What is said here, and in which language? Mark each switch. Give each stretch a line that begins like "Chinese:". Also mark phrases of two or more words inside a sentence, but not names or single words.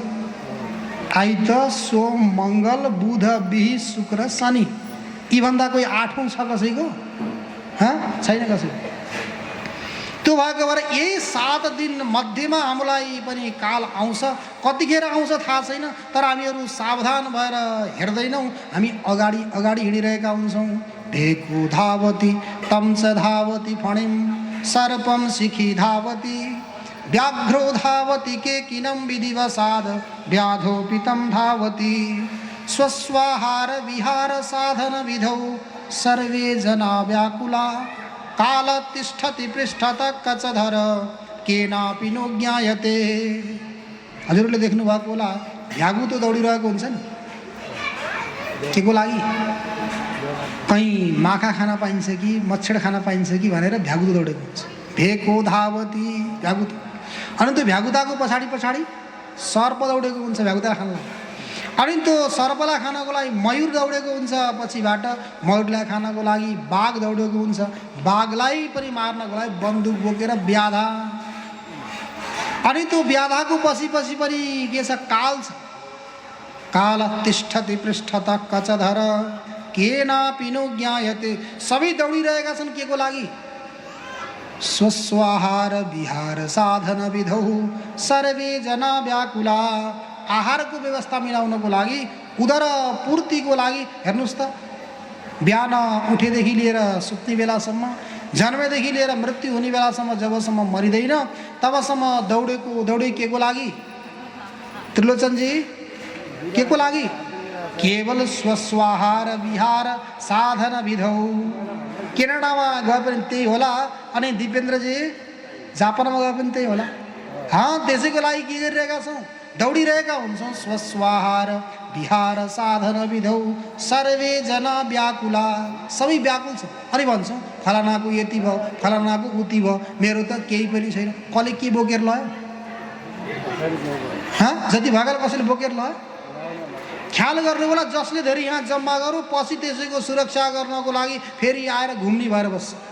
Nepali: आइत सोम मङ्गल बुध बिही शुक्र शनि, यीभन्दा कोही 8औं छ कसैको? छैन कसैको। त्यो भएको भएर यही 7 दिन मध्येमा हामीलाई पनि काल आउँछ। कतिखेर आउँछ थाहा छैन, तर हामीहरू सावधान भएर हेर्दैनौँ। हामी अगाडि अगाडि हिँडिरहेका हुन्छौँ।
Sanskrit: भेको धावती तम च धावती फणिम सर्पम शिखी धावती व्याघ्रो धावती केकिनं विधिवसाद व्याधोऽपि तं धावति स्वस्वाहार विहार साधन विधौ सर्वे जना व्याकुला काल तिष्ठति पृष्ठतः कचधर केनापि नो ज्ञायते।
Nepali: हजुरले देख्नु भएको होला, भ्यागु त दौडिरहेको हुन्छ नि, के को लागि? कहीँ माखा खान पाइन्छ कि मच्छर खान पाइन्छ कि भनेर भ्यागुतो दौडेको हुन्छ।
Sanskrit: भेको धावती भ्यागुतो।
Nepali: अनि त्यो भ्यागुताको पछाडि पछाडि सर्प दौडेको हुन्छ भ्यागुता खानलाई। अनि त्यो सर्पलाई खानको लागि मयूर दौडेको हुन्छ पछिबाट। मयूरलाई खानको लागि बाघ दौडेको हुन्छ। बाघलाई पनि मार्नको लागि बन्दुक बोकेर व्याधा। अनि त्यो व्याधाको पछि पछि पनि के छ? काल छ।
Sanskrit: काल तिष्ठति पृष्ठतः कचधर केनापि नो ज्ञायते।
Nepali: सबै दौडिरहेका छन् के को लागि?
Sanskrit: स्वस्वाहार विहार साधन विधौ सर्वे जना व्याकुला।
Nepali: आहारको व्यवस्था मिलाउनको लागि, उदर पूर्तिको लागि। हेर्नुहोस् त, बिहान उठेदेखि लिएर सुत्ने बेलासम्म, जन्मेदेखि लिएर मृत्यु हुने बेलासम्म, जबसम्म मरिँदैन तबसम्म दौडे के को लागि? त्रिलोचनजी, के को लागि?
Sanskrit: केवल स्वस्वाहार विहार साधन विधौ।
Nepali: क्यानाडामा गए पनि त्यही होला, अनि दिपेन्द्रजी जापानमा गए पनि त्यही होला। त्यसैको लागि के गरिरहेका छौँ? दौडिरहेका हुन्छौँ।
Sanskrit: स्वस्वाहार विहार साधन विधौ सर्वे जना व्याकुला।
Nepali: सबै व्याकुल छ। अनि भन्छौँ फलानाको यति भयो, फलानाको उति भयो, मेरो त केही पनि छैन। कसले के बोकेर लयो? जति भएकोले कसैले बोकेर लयो? ख्याल गर्नु होला। जसले धेरै यहाँ जम्मा गरौँ, पछि त्यसैको सुरक्षा गर्नको लागि फेरि आएर घुम्ने भएर बस्छ।